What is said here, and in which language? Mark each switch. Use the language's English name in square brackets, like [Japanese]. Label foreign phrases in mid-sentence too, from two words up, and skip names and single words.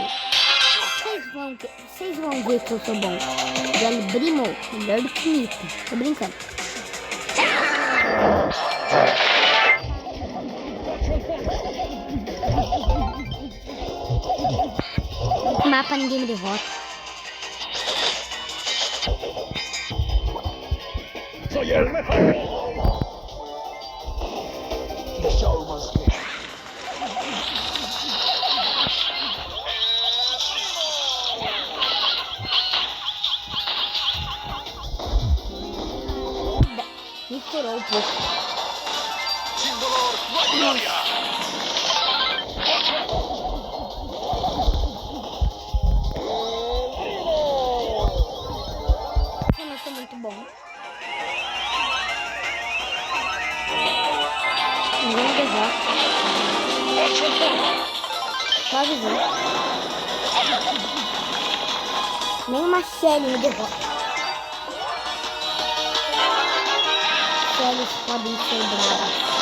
[Portuguese] Vocês vão ver que eu sou bom. El Primo, melhor do que Nita. Tô brincando. O mapa ninguém me derrota. [Spanish] Soy el mejor. [English] The show must be. [Portuguese] Me furou um pouco. [Spanish] Sin dolor, no hay gloria. [Portuguese] Eu não sou muito bom. Ninguém me derrota. Só avisou. Nem uma Shelly me derrota. Shelly podem ser bravas.